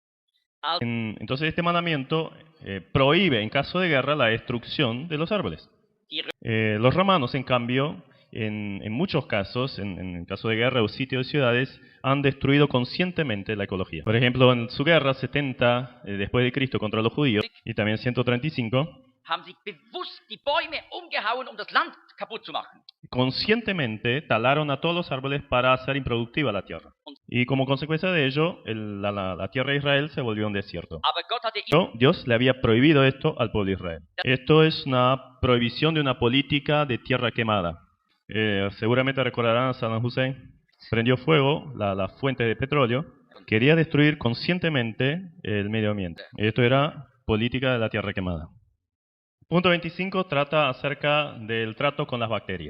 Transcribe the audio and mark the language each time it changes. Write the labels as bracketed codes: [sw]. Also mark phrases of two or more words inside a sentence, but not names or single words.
[es] Entonces este mandamiento prohíbe en caso de guerra la destrucción de los árboles. Los romanos, en cambio, en muchos casos, en caso de guerra o sitio de ciudades, han destruido conscientemente la ecología. Por ejemplo, en su guerra 70 después de Cristo contra los judíos, y también 135, [de] haben sie bewusst die Bäume umgehauen, um das Land kaputt zu machen. [es] Conscientemente talaron a todos los árboles para hacer improductiva la tierra. Y como consecuencia de ello, la tierra de Israel se volvió un desierto. [de] Aber Gott hatte [es] Pero Dios le había prohibido esto al pueblo de Israel. Esto es una prohibición de una política de tierra quemada. Seguramente recordarán a Saddam Hussein. Prendió fuego la fuente de petróleo. Quería destruir conscientemente el medio ambiente. Esto era política de la tierra quemada. Punto 25 trata acerca del trato con las bacterias.